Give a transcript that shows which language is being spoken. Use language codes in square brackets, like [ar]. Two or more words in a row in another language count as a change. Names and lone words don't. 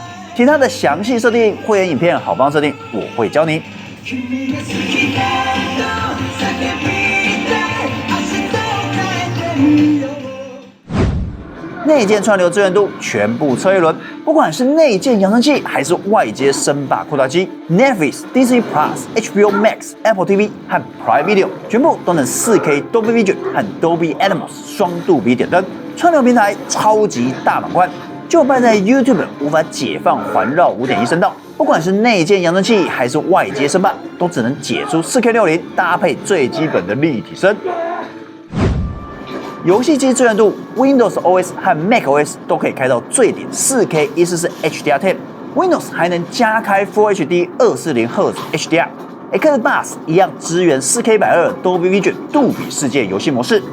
[zh] 其他的詳細設定、會員影片好幫設定，我會教你。內建串流支援度全部測一輪，不管是內建揚聲器還是外接聲霸擴大機 ，Netflix、Disney Plus、HBO Max、Apple TV 和 Prime Video 全部都能 4K Dolby Vision 和 Dolby Atmos 雙杜比點燈，串流平台超級大滿貫。就敗在 YouTube 無法解放環繞5.1聲道，不管是內建揚聲器還是外接聲霸，都只能解出 4K60， 搭配最基本的立體聲。遊戲機支援度 ，Windows OS 和 macOS 都可以開到最頂 4K 144 HDR10，Windows 還能加開 Full HD 240Hz HDR，Xbox 一樣支援 4K120 Dolby Vision 杜比世界遊戲模式。